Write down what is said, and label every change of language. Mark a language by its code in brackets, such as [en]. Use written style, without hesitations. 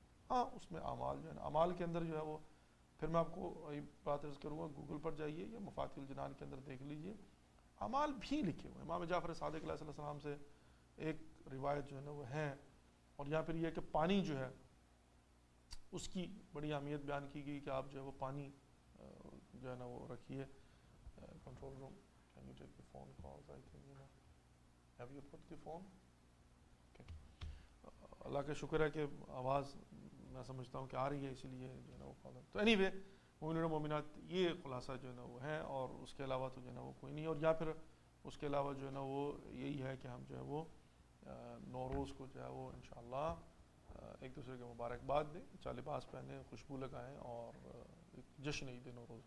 [ur] ہاں اس میں اعمال جو ہے نا، اعمال کے اندر جو ہے وہ پھر میں آپ کو یہ بات عرض کروں گا، گوگل پر جائیے یا مفاتیح الجنان کے اندر دیکھ لیجئے، اعمال بھی لکھے ہوئے. امام جعفر صادق علیہ السلام سے ایک روایت جو ہے نا وہ ہے. اور یہاں پھر یہ کہ پانی جو ہے اس کی بڑی اہمیت بیان کی گئی کہ آپ جو ہے وہ پانی جو ہے نا وہ رکھیے. [en] Control room can you take the phone calls, I think you know have you put the phone. [ur] اللہ کا شکر ہے کہ آواز میں سمجھتا ہوں کہ آ رہی ہے، اسی لیے جو ہے نا وہ کال ہے. تو اینی وے مومنین و مومنات یہ خلاصہ جو ہے نا وہ ہے، اور اس کے علاوہ تو جو ہے نا وہ کوئی نہیں. اور یا پھر اس کے علاوہ جو ہے نا وہ یہی ہے کہ ہم جو ہے وہ نوروز کو جو ہے وہ انشاءاللہ ایک دوسرے کے مبارکباد دیں، اچھا لباس پہنیں، خوشبو لگائیں، اور ایک جشن عید نوروز.